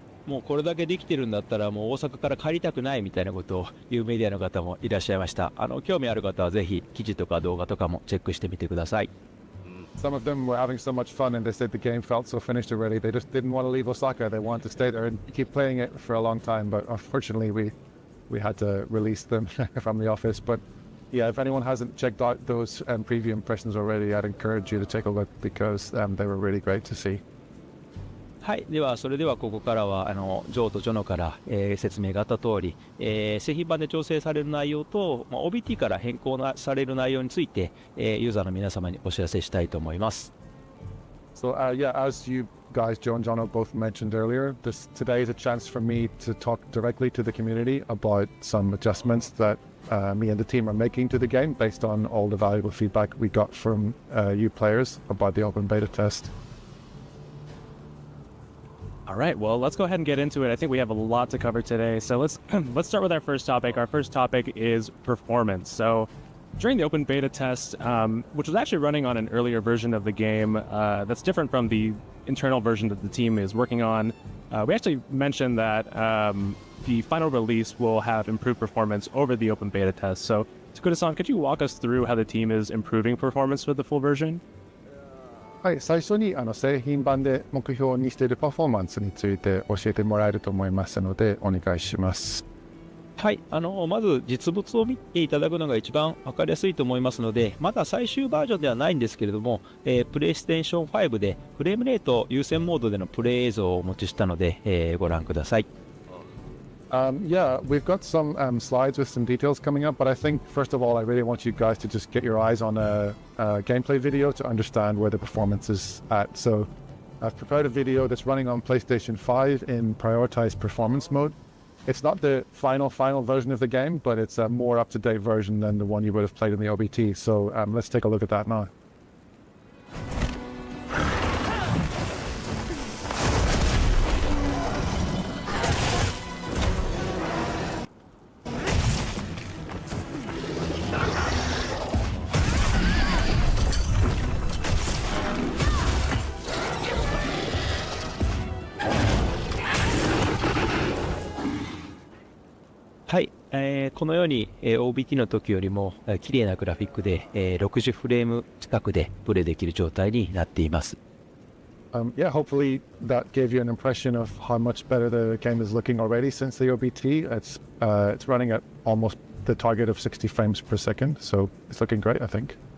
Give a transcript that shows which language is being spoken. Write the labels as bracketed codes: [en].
[ja] もうこれだけできてるんだったらもう大阪から帰りたくないみたいなことを言うメディアの方もいらっしゃいました。興味ある方はぜひ記事とか動画とかもチェックしてみてください。 [en] Some of them were having so much fun and they said the game felt so finished already. They just didn't want to leave Osaka. They wanted to stay there and keep playing it for a long time. But unfortunately, we had to release them from the office. But yeah, if anyone hasn't checked out those preview impressions already, I'd encourage you to take a look because they were really great to see. [ja] はい、ではそれではここからはジョーとジョノから、説明があった通り、製品版で調整される内容と、OBT から変更される内容について、ユーザーの皆様にお知らせしたいと思います。 [en] So yeah, as you guys, Joe and Jono, both mentioned earlier, today is a chance for me to talk directly to the community about some adjustments that me and the team are making to the game based on all the valuable feedback we got from you players about the open beta test. All right, well, let's go ahead and get into it. I think we have a lot to cover today. So let's start with our first topic. Our first topic is performance. So during the open beta test, which was actually running on an earlier version of the game that's different from the internal version that the team is working on, we actually mentioned that the final release will have improved performance over the open beta test. So Takuda-san, could you walk us through how the team is improving performance with the full version? [ja] はい、最初に製品版で目標にしているパフォーマンスについて教えてもらえると思いますのでお願いします。はい、まず実物を見ていただくのが一番分かりやすいと思いますので、まだ最終バージョンではないんですけれども、プレイステーション5でフレームレート優先モードでのプレイ映像をお持ちしたので、ご覧ください。 [en] Yeah, we've got some slides with some details coming up, but I think first of all, I really want you guys to just get your eyes on a gameplay video to understand where the performance is at. So I've prepared a video that's running on PlayStation 5 in prioritized performance mode. It's not the final version of the game, but it's a more up-to-date version than the one you would have played in the OBT. So let's take a look at that now. [ja] はい、このように、OBT の時よりも綺麗なグラフィックで、60フレーム近くでプレイできる状態になっています。 [en] Yeah, hopefully that gave you an impression of how much better the game is looking already since the OBT. It's running at almost the target of 60 frames per second, so it's looking great, I think.